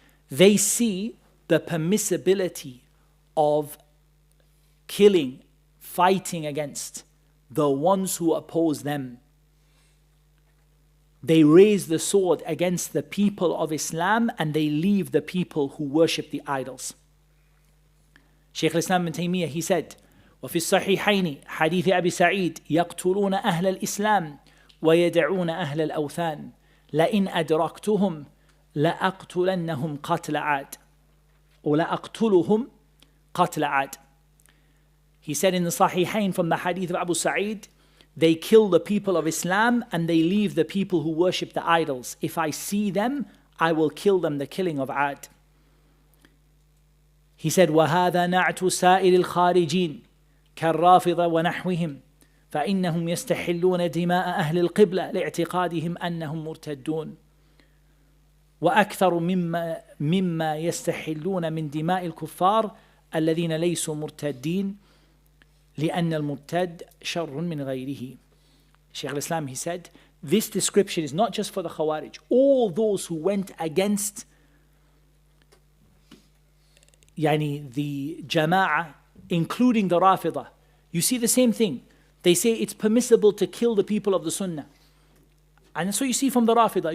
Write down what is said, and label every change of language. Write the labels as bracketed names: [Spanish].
[English] They see the permissibility of killing, fighting against the ones who oppose them. They raise the sword against the people of Islam and they leave the people who worship the idols. Shaykh al-Islam ibn Taymiyyah, he said, [Arabic] وفي الصحيحين حديث أبي سعيد يقتلون أهل الإسلام ويدعون أهل الأوثان لئن أدركتهم لأقتلنهم قتل عاد ولأقتلهم قتل عاد. [English] He said in the Sahihain from the hadith of Abu Sa'id, they kill the people of Islam and they leave the people who worship the idols. If I see them, I will kill them, the killing of Ad. He said, [Arabic] وَهَذَا نَعْتُ سَائِرِ الْخَارِجِينَ كالرافضة ونحوهم فإنهم يستحلون دماء أهل القبلة لاعتقادهم أنهم مرتدون وأكثر مما يستحلون من دماء الكفار الذين ليسوا مرتدين لأن المرتد شر من غيره. [English] Shaykh al-Islam, he said, this description is not just for the Khawarij. All those who went against the Jama'ah, including the Rafidah, you see the same thing. They say it's permissible to kill the people of the Sunnah. And that's what you see from the Rafidah.